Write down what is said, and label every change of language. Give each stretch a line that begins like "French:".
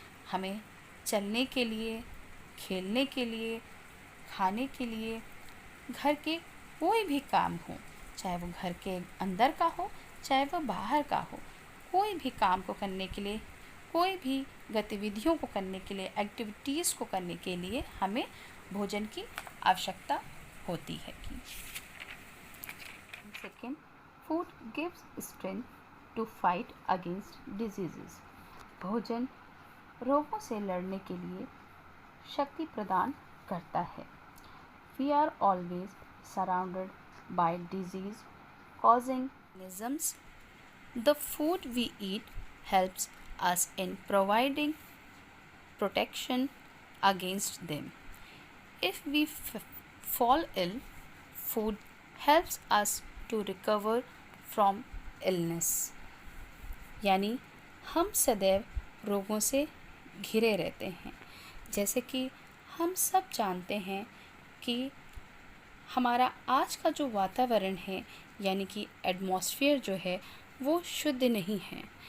Hindi: हमें चलने के लिए, खेलने के लिए, खाने के लिए, घर के कोई भी काम हो, चाहे वो घर के अंदर का हो, चाहे वो बाहर का हो, कोई भी काम को करने के लिए, कोई भी गतिविधियों को करने के लिए, एक्टिविटीज़ को करने के लिए हमें भोजन की आवश्यकता होती है।
English: Second, food gives strength to fight against diseases.
Hindi: भोजन रोगों से लड़ने के लिए शक्ति प्रदान करता है।
English: We are always surrounded by disease-causing organisms. The food we eat helps us in providing protection against them. If we fall ill, food helps us to recover from illness.
Hindi: यानी हम सदैव रोगों से घिरे रहते हैं। जैसे कि हम सब जानते हैं कि हमारा आज का जो वातावरण है यानी कि एटमॉस्फेयर जो है वो शुद्ध नहीं है।